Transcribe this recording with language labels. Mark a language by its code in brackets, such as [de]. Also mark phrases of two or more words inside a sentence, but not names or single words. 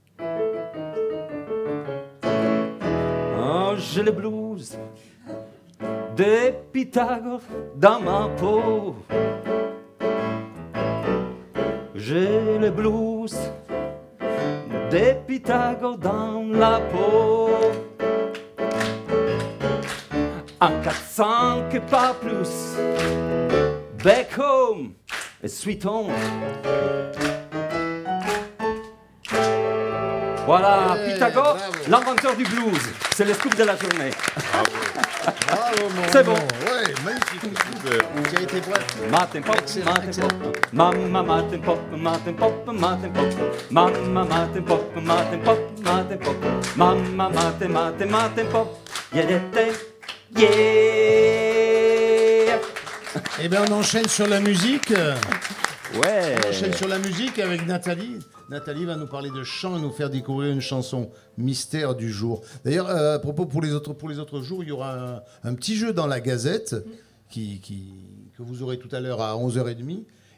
[fr] Oh, j'ai le blues de Pythagore dans ma peau. J'ai le blues de Pythagore dans la peau. Un 400 que pas plus. [en] Back home et sweet home. [fr] Voilà, Pythagore, l'inventeur du blues. C'est le scoop de la journée. Bravo, c'est bon. Ouais, magnifique. Tu as été bref. Maten pop, maten pop. Mamma maten pop, maten pop, maten pop. Mamma maten pop, maten pop, maten pop. Mamma maten pop. Yeah. Eh bien, on enchaîne sur la musique. Ouais. On enchaîne sur la musique avec Nathalie. Nathalie va nous parler de chant et nous faire découvrir une chanson mystère du jour. D'ailleurs, à propos, pour les autres jours, il y aura un petit jeu dans la Gazette que vous aurez tout à l'heure à 11h30.